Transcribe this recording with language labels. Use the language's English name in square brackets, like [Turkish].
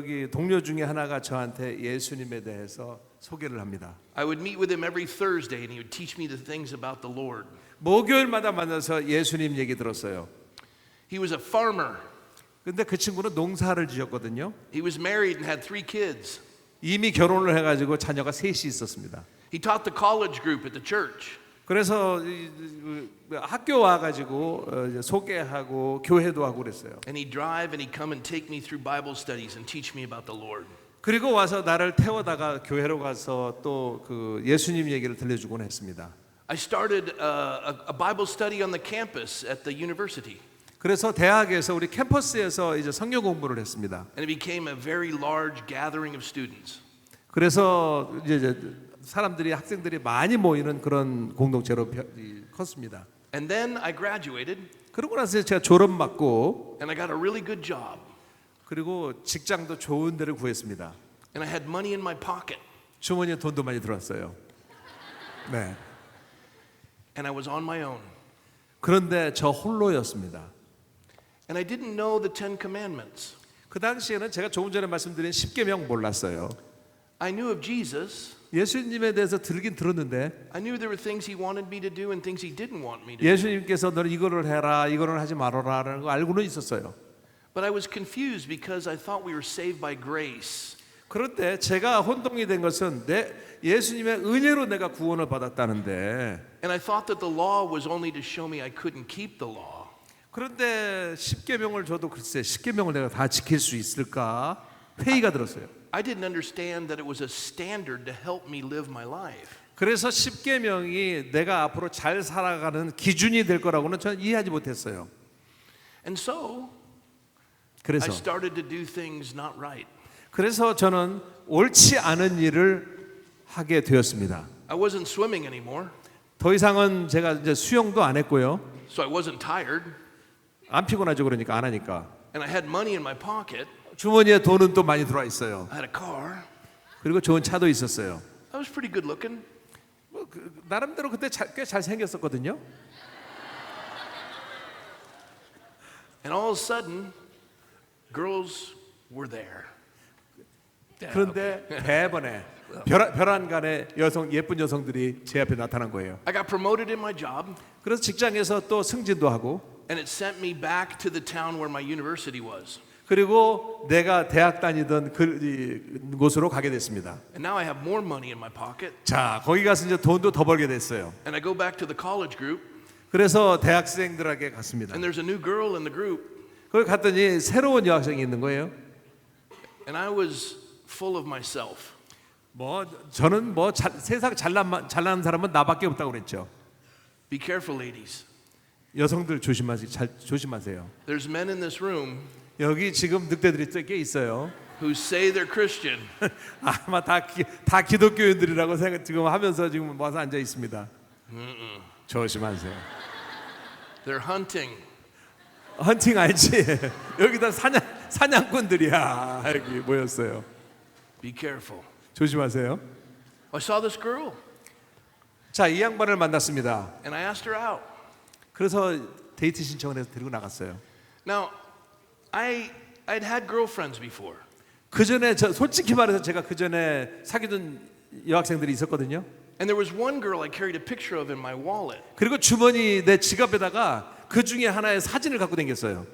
[Korean] 동료 중에 하나가 저한테 예수님에 대해서 소개를 합니다. [English] I would meet with him every Thursday and he would teach me the things about the Lord. [Korean] 목요일마다 만나서 예수님 얘기 들었어요. [English] He was a farmer. [Korean] 근데 그 친구는 농사를 지었거든요. [English] He was married and had 3 kids. [Korean] 이미 결혼을 해가지고 자녀가 3이 있었습니다. [English] He taught the college group at the church. [Korean] 그래서 학교 와가지고 소개하고 교회도 하고 그랬어요. [English] And he'd drive and he'd come and take me through Bible studies and teach me about the Lord. [Korean] 그리고 와서 나를 태워다가 교회로 가서 또 그 예수님 얘기를 들려주곤 했습니다. [English] I started a Bible study on the campus at the university. [Korean] 그래서 대학에서 우리 캠퍼스에서 이제 성경 공부를 했습니다. [English] And it became a very large gathering of students. [Korean] 그래서 이제 사람들이 학생들이 많이 모이는 그런 공동체로 컸습니다. [English] And then I graduated [Korean] 그러고 나서 제가 졸업 맞고 [English] and I got a really good job. [Korean] 그리고 직장도 좋은 데를 구했습니다. [English] And I had money in my pocket. [Korean] 주머니에 돈도 많이 들어왔어요. 네. [English] And I was on my own. [Korean] 그런데 저 홀로였습니다. [English] And I didn't know the 10 commandments. [Korean] 그 당시에는 제가 조금 전에 말씀드린 10계명 몰랐어요. [English] I knew of Jesus. [Korean] 예수님에 대해서 들긴 들었는데 [English] I knew there were things he wanted me to do and things he didn't want me to do. [Korean] 예수님께서 너는 이거를 해라, 이거는 하지 말아라라는 거 알고는 있었어요. [English] But I was confused because I thought we were saved by grace. [Korean] 그런데 제가 혼동이 된 것은 예수님의 은혜로 내가 구원을 받았다는데 [English] And I thought that the law was only to show me I couldn't keep the law. [Korean] 그런데 10계명을 줘도 글쎄 10계명을 내가 다 지킬 수 있을까 회의가 들었어요. [English] I didn't understand that it was a standard to help me live my life. [Korean] 그래서 10계명이 내가 앞으로 잘 살아가는 기준이 될 거라고는 저는 이해하지 못했어요. [English] And so I [Korean] 그래서 [English] started to do things not right. [Korean] 저는 옳지 않은 일을 하게 되었습니다. [English] I wasn't swimming anymore, [Korean] 더 이상은 제가 이제 수영도 안 했고요. [English] so I wasn't tired. [Korean] 안 피곤하죠, 그러니까 안 하니까. [English] And I had money in my pocket. [Korean] 주머니에 돈은 또 많이 들어와 있어요. [English] I had a car. [Korean] 그리고 좋은 차도 있었어요. [English] I was pretty good looking. [Korean] 나름대로 그때 꽤 잘생겼었거든요. [English] And all of a sudden, girls were there. [Korean] 그런데 대번에 별안간에 예쁜 여성들이 제 앞에 나타난 거예요. [English] I got promoted in my job, [Korean] 그래서 직장에서 또 승진도 하고 [English] and it sent me back to the town where my university was. [Korean] 그리고 내가 대학 다니던 곳으로 가게 됐습니다. [English] And now I have more money in my pocket, [Korean] 자, 거기 가서 이제 돈도 더 벌게 됐어요. [English] and I go back to the college group, [Korean] 그래서 대학생들에게 갔습니다. [English] and there's a new girl in the group, [Korean] 거기 갔더니 새로운 여학생이 있는 거예요. [English] and I was full of myself. [Korean] 저는 세상 잘난 사람은 나밖에 없다고 그랬죠. [English] Be careful, ladies. [Korean] 여성들 조심하세요. [English] There's men in this room [Korean] 여기 지금 늑대들이 꽤 있어요. [English] who say they're Christian, [Korean] 아마 다 기독교인들이라고 생각 지금 하면서 지금 와서 앉아 있습니다. 조심하세요. [English] they're hunting. [Korean] 헌팅 알지? 여기다 사냥꾼들이야. 여기 모였어요. [English] Be careful. [Korean] 조심하세요. [English] I saw this girl [Korean] 자, 이 양반을 만났습니다. [English] and I asked her out. [Korean] 그래서 데이트 신청을 해서 데리고 나갔어요. [English] Now, I'd had girlfriends before. [Korean] 그 전에 솔직히 말해서 제가 그 전에 사귀던 여학생들이 있었거든요. [English] And there was one girl I carried a picture of in my wallet. [Korean] 그리고 주머니 내 지갑에다가 그 중에 하나의 사진을 갖고 다녔어요.